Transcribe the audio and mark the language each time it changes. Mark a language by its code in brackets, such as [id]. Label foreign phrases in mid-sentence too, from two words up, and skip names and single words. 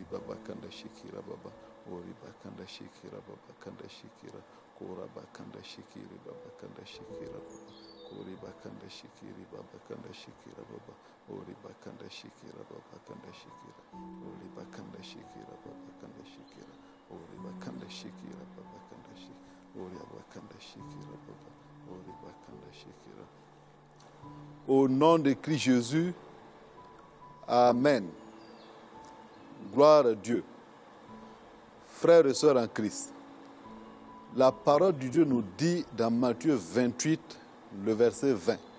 [fr] baba kanda shikira baba oriba kanda shikira baba kanda shikira koraba kanda shikiri baba kanda shikira baba oriba kanda shikiri baba kanda shikira baba oriba kanda shikira baba kanda shikira oriba kanda shikira baba kanda shikira oriba kanda shikira baba kanda shikira oriba kanda shikira baba oriba kanda shikira. Au nom de Christ Jésus, Amen. Gloire à Dieu. Frères et sœurs en Christ, la parole de Dieu nous dit dans Matthieu 28, le verset 20.